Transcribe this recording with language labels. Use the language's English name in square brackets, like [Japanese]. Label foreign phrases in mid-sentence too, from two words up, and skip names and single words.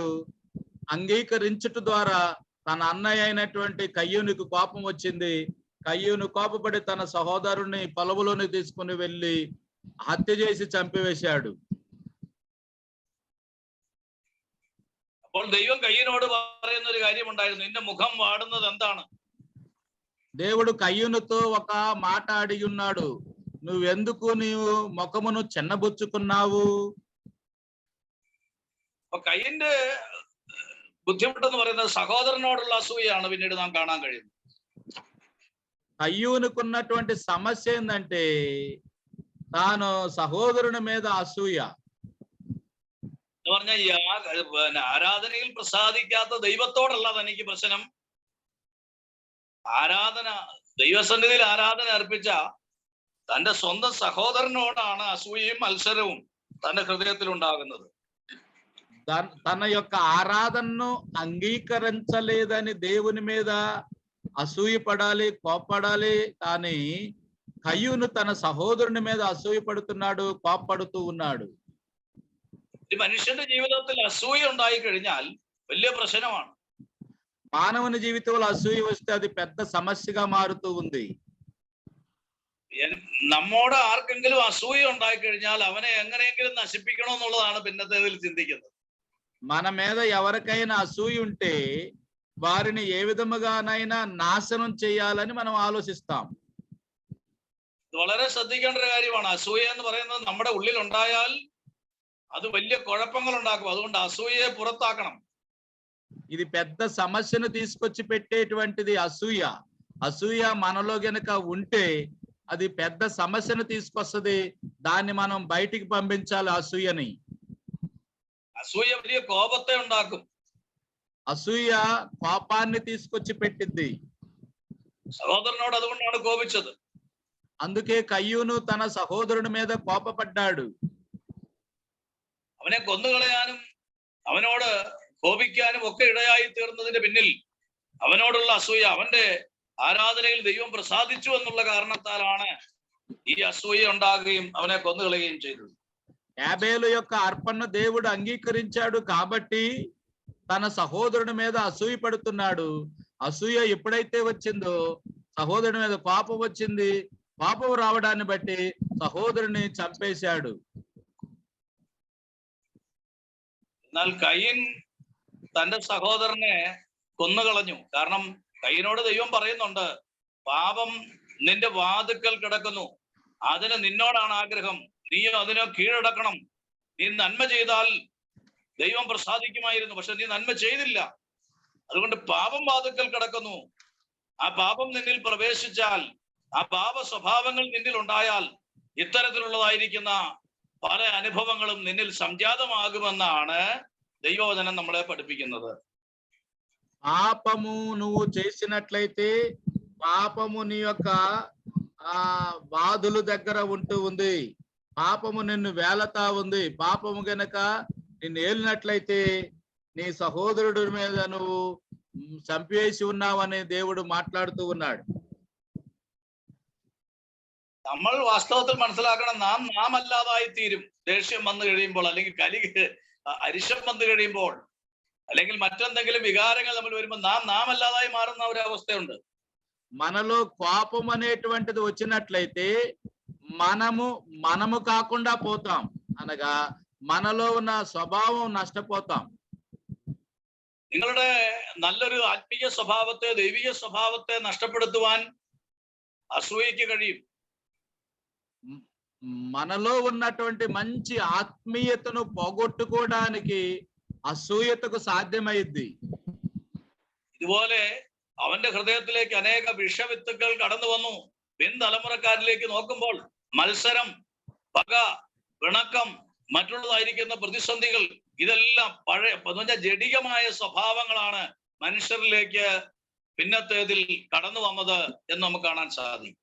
[Telugu] అంగీకరించుట ద్వారా తన అన్నయ్య అయినటువంటి కయ్యూనికి కోపం వచ్చింది. కయ్యూను కోపపడి తన సహోదరుని పొలములోని తీసుకుని వెళ్ళి హత్య చేసి చంపివేశాడు. [Malayalam] അപ്പോൾ ദൈവം കയ്യനോട് പറയുന്ന ഒരു കാര്യമുണ്ടായിരുന്നു, നിന്റെ മുഖം വാടുന്നത് എന്താണ്? [Telugu] దేవుడు కయ్యూనుతో ఒక మాట అడిగి ఉన్నాడు, నువ్వెందుకు నీవు ముఖమును చిన్నబుచ్చుకున్నావు? [Malayalam] അപ്പൊ കയ്യന്റെ ബുദ്ധിമുട്ടെന്ന് പറയുന്നത് സഹോദരനോടുള്ള അസൂയയാണ് പിന്നീട് നാം കാണാൻ കഴിയുന്നത്. [Telugu] కయ్యూనుకున్నటువంటి సమస్య ఏంటంటే తాను సహోదరుని మీద అసూయ. [Malayalam] എന്ന് പറഞ്ഞാൽ ആരാധനയിൽ പ്രസാദിക്കാത്ത ദൈവത്തോടല്ല തനിക്ക് പ്രശ്നം, ആരാധന ദൈവസന്നിധിയിൽ ആരാധന അർപ്പിച്ച തന്റെ സ്വന്തം സഹോദരനോടാണ് അസൂയയും മത്സരവും തന്റെ ഹൃദയത്തിൽ ഉണ്ടാകുന്നത്. [Telugu] తన యొక్క ఆరాధనను అంగీకరించలేదని దేవుని మీద అసూయపడాలి, కోప్పడాలి. కానీ కయ్యూను తన సహోదరుని మీద అసూయపడుతున్నాడు, కోప్పడుతూ ఉన్నాడు. [Malayalam] ഈ മനുഷ്യന്റെ ജീവിതത്തിൽ അസൂയ ഉണ്ടായി കഴിഞ്ഞാൽ വലിയ പ്രശ്നമാണ്. [Telugu] మానవుని జీవితంలో అసూయ వస్తే అది పెద్ద సమస్యగా మారుతూ ఉంది. [Malayalam] നമ്മോട് ആർക്കെങ്കിലും അസൂയ ഉണ്ടായി കഴിഞ്ഞാൽ അവനെ എങ്ങനെയെങ്കിലും നശിപ്പിക്കണം എന്നുള്ളതാണ് പിന്നത്തേതിൽ ചിന്തിക്കുന്നത്. [Telugu] మన మీద ఎవరికైనా అసూయ ఉంటే వారిని ఏ విధముగానైనా నాశనం చేయాలని మనం ఆలోచిస్తాం. [Malayalam] ഇത് വളരെ ശ്രദ്ധിക്കേണ്ട ഒരു കാര്യമാണ്. അസൂയ എന്ന് പറയുന്നത് നമ്മുടെ ഉള്ളിൽ ഉണ്ടായാൽ അത് വലിയ കുഴപ്പങ്ങൾ ഉണ്ടാക്കും. അതുകൊണ്ട് അസൂയയെ പുറത്താക്കണം. [Telugu] ఇది పెద్ద సమస్యను తీసుకొచ్చి పెట్టేటువంటిది అసూయ. అసూయ మనలో గనక ఉంటే అది పెద్ద సమస్యను తీసుకొస్తుంది. దాన్ని మనం బయటికి పంపించాలి అసూయని. [Malayalam] അസൂയ വലിയ കോപത്തെ ഉണ്ടാക്കും. [Telugu] అసూయ కోపాన్ని తీసుకొచ్చి పెట్టింది. [Malayalam] സഹോദരനോട് അതുകൊണ്ടാണ് കോപിച്ചത്. [Telugu] అందుకే కయ్యూను తన సహోదరుని మీద కోపపడ్డాడు. [Malayalam] അവനെ കൊന്നുകളയാനും അവനോട് കോപിക്കാനും ഒക്കെ ഇടയായി തീർന്നതിന്റെ പിന്നിൽ അവനോടുള്ള അസൂയ, അവന്റെ ആരാധനയിൽ ദൈവം പ്രസാദിച്ചു എന്നുള്ള കാരണത്താലാണ് ഈ അസൂയ ഉണ്ടാകുകയും അവനെ കൊന്നുകളയുകയും ചെയ്തത്. [Telugu] యాబేలు యొక్క అర్పణను దేవుడు అంగీకరించాడు కాబట్టి తన సహోదరుని మీద అసూయ పడుతున్నాడు. అసూయ ఎప్పుడైతే వచ్చిందో సహోదరుని మీద పాపం వచ్చింది. పాపం రావడాన్ని బట్టి సహోదరుని చంపేశాడు. [Malayalam] എന്നാൽ കയ്യൻ തന്റെ സഹോദരനെ കൊന്നുകളഞ്ഞു. കാരണം കയ്യനോട് ദൈവം പറയുന്നുണ്ട്, പാപം നിന്റെ വാതുക്കൽ കിടക്കുന്നു, അതിന് നിന്നോടാണ് ആഗ്രഹം, നീ അതിനെ കീഴടക്കണം. നീ നന്മ ചെയ്താൽ ദൈവം പ്രസാദിക്കുമായിരുന്നു, പക്ഷെ നീ നന്മ ചെയ്തില്ല. അതുകൊണ്ട് പാപം വാതുക്കൽ കിടക്കുന്നു. ആ പാപം നിന്നിൽ പ്രവേശിച്ചാൽ, ആ പാപ സ്വഭാവങ്ങൾ നിന്നിൽ ഉണ്ടായാൽ ഇത്തരത്തിലുള്ളതായിരിക്കുന്ന പല അനുഭവങ്ങളും നിന്നിൽ സംജാതമാകുമെന്നാണ് ദൈവവചനം നമ്മളെ പഠിപ്പിക്കുന്നത്. [Telugu] పాపము నువ్వు చేసినట్లయితే పాపము నీ యొక్క వాదుల దగ్గర ఉంటూ ఉంది. పాపము నిన్ను వేలతా ఉంది. పాపము గనక నిన్ను ఏలినట్లయితే నీ సహోదరుడి మీద నువ్వు చంపేసి ఉన్నావని దేవుడు മാట్లాడుతూ ఉన్నాడు. [Malayalam] നമ്മൾ വാസ്തവത്തിൽ മനസ്സിലാക്കണം, നാം അല്ലാതായി തീരും ദേഷ്യം വന്നു കഴിയുമ്പോൾ, അല്ലെങ്കിൽ അരിശം വന്നു കഴിയുമ്പോൾ, അല്ലെങ്കിൽ മറ്റെന്തെങ്കിലും വികാരങ്ങൾ നമ്മൾ വരുമ്പോൾ നാം അല്ലാതായി മാറുന്ന ഒരു അവസ്ഥയുണ്ട്. [Telugu] మనలో కోపం అనేటువంటిది వచ్చినట్లయితే మనము కాకుండా పోతాం. అనగా మనలో ఉన్న స్వభావం నష్టపోతాం. [Malayalam] നിങ്ങളുടെ നല്ലൊരു ആത്മീയ സ്വഭാവത്തെ, ദൈവിക സ്വഭാവത്തെ നഷ്ടപ്പെടുത്തുവാൻ അസൂയയ്ക്ക് കഴിയും. [Telugu] మనలో ఉన్నటువంటి మంచి ఆత్మీయతను పోగొట్టుకోవడానికి అసూయతకు సాధ్యమైంది. [Malayalam] ഇതുപോലെ അവന്റെ ഹൃദയത്തിലേക്ക് അനേക വിഷവിത്തുക്കൾ കടന്നു വന്നു. പിൻതലമുറക്കാരിലേക്ക് നോക്കുമ്പോൾ മത്സരം, പക, പിണക്കം, മറ്റുള്ളതായിരിക്കുന്ന പ്രതിസന്ധികൾ, ഇതെല്ലാം പഴയ ജഡികമായ സ്വഭാവങ്ങളാണ് മനുഷ്യരിലേക്ക് പിന്നത്തേതിൽ കടന്നു വന്നത് എന്ന് നമുക്ക് കാണാൻ സാധിക്കും.